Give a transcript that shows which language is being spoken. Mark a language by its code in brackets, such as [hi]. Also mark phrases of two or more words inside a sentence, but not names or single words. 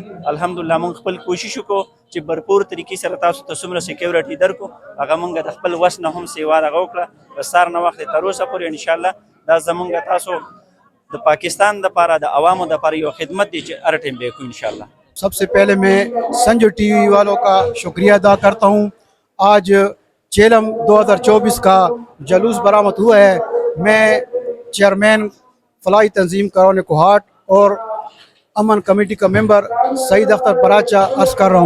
[ps] الحمدلله مونږ خپل کوشش وکړو چې بھرپور طریقې سره تاسو ته څومره سیکیورټي درکو، هغه مونږ د خپل وس نه هم سیوا دغه وکړه د سار نه وخت تر اوسه پورې انشاءالله دا زمونږ تاسو د پاکستان دپاره د عوامو دپاره یو خدمت دی چې هر ټیم به کوو انشاءالله۔ [ur] سب سے پہلے میں سنجو ٹی وی والوں کا شکریہ ادا کرتا ہوں۔ آج چیلم 2024 کا جلوس برآمد ہوا ہے، میں چیئرمین فلاحی تنظیم کارون کوہاٹ اور امن کمیٹی کا ممبر سعید اختر پراچا عرض کر رہا ہوں۔